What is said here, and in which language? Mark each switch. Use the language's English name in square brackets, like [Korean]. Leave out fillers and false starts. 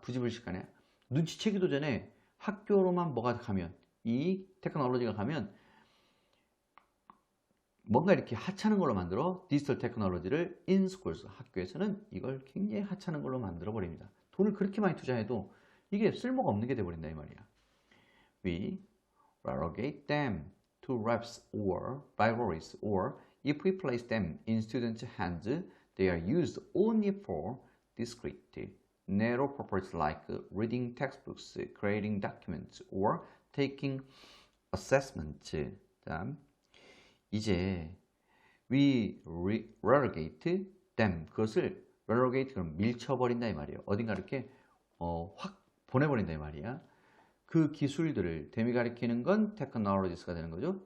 [Korean] 부지불식간에 눈치채기도 전에 학교로만 뭐가 가면 이 테크놀로지가 가면 뭔가 이렇게 하찮은 걸로 만들어 디지털 테크놀로지를 [English] in schools [Korean] 학교에서는 이걸 굉장히 하찮은 걸로 만들어 버립니다. 돈을 그렇게 많이 투자해도 이게 쓸모가 없는 게 돼 버린다 이 말이야. [English] We relegate them to reps or libraries or if we place them in students' hands, they are used only for discrete, narrow purposes like reading textbooks, creating documents, or taking assessments. [Korean] 자, 이제 [English] we relegate them [Korean] 그것을 relegate 그럼 밀쳐버린다 이 말이에요. 어딘가 이렇게 확 보내버린다 이 말이야. 그 기술들을 댐이 가리키는 건 technologies가 되는 거죠.